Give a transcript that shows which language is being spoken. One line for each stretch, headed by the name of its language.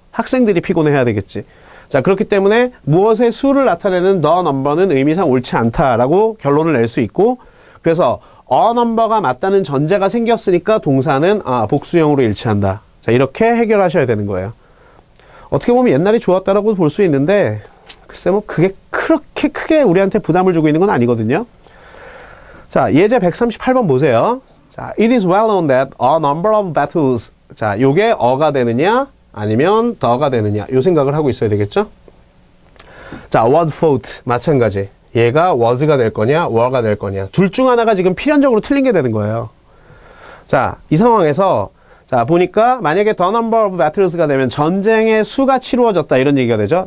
Korean: 학생들이 피곤해야 되겠지. 자, 그렇기 때문에 무엇의 수를 나타내는 the number는 의미상 옳지 않다라고 결론을 낼 수 있고 그래서 a number가 맞다는 전제가 생겼으니까 동사는 복수형으로 일치한다. 자, 이렇게 해결하셔야 되는 거예요. 어떻게 보면 옛날이 좋았다라고 볼 수 있는데 글쎄 뭐 그게 그렇게 크게 우리한테 부담을 주고 있는 건 아니거든요. 자, 예제 138번 보세요.
English: 자, it is well known that a number of battles.
Korean: 자, 요게 어가 되느냐 아니면 더가 되느냐 요 생각을 하고 있어야 되겠죠. 자, was fought 마찬가지. 얘가 was가 될 거냐 were가 될 거냐 둘 중 하나가 지금 필연적으로 틀린 게 되는 거예요. 자, 이 상황에서 자, 보니까 만약에 the number of battles가 되면 전쟁의 수가 치루어졌다 이런 얘기가 되죠.